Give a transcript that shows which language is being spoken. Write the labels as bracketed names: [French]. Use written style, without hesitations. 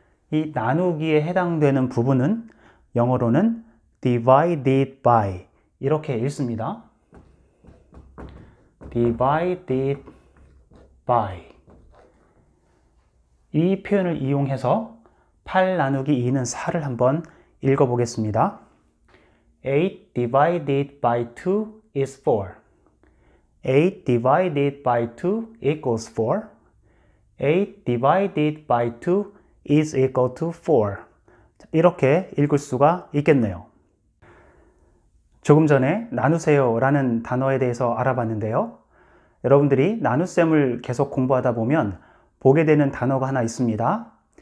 [Korean] 이 나누기에 해당되는 부분은 영어로는 divided by 이렇게 읽습니다. [English] divided by. [Korean] 이 표현을 이용해서 8 나누기 2는 4를 한번 읽어보겠습니다. [English] 8 divided by 2 is 4. 8 divided by 2 equals 4. 8 divided by 2 is equal to 4. [Korean] 이렇게 읽을 수가 있겠네요. 조금 전에 나누세요 라는 단어에 대해서 알아봤는데요. 여러분들이 나눗셈을 계속 공부하다 보면 보게 되는 단어가 하나 있습니다.